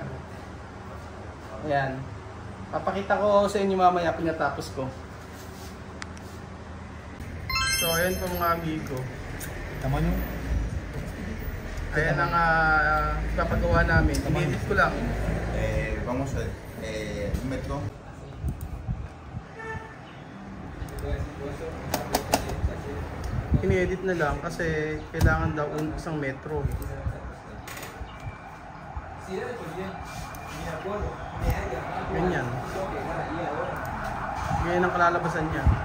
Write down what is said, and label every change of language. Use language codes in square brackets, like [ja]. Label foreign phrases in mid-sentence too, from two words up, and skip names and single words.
[tl] Ayan. Papakita ko sa inyo mamaya pag natapos ko. So ayan po mga amigo. Tama nyo? Ayan ang papagawa namin. I-edit ko lang. [es] Vamos a ver. Un metro. [tl] Ini-edit na lang kasi kailangan daw 1 metro. Ganyan. Ganyan ang kalalabasan niya.